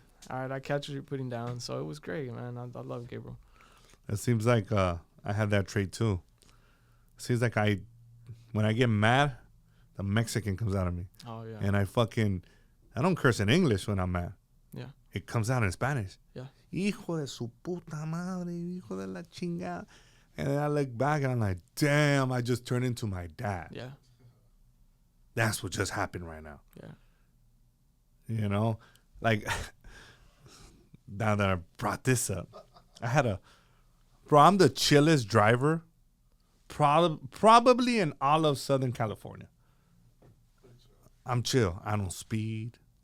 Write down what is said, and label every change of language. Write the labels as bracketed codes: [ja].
[en] All right, I catch what you're putting down. So it was great, man. I love Gabriel. It seems like I have that trait too. It seems like when I get mad, the Mexican comes out of me. Oh, yeah. And I don't curse in English when I'm mad. Yeah. It comes out in Spanish. Yeah. [es] Hijo de su puta madre, hijo de la chingada. [en] And then I look back and I'm like, damn, I just turned into my dad. Yeah. That's what just happened right now. Yeah. You know? Like, now that I brought this up, I'm the chillest driver probably in all of Southern California. I'm chill. I don't speed.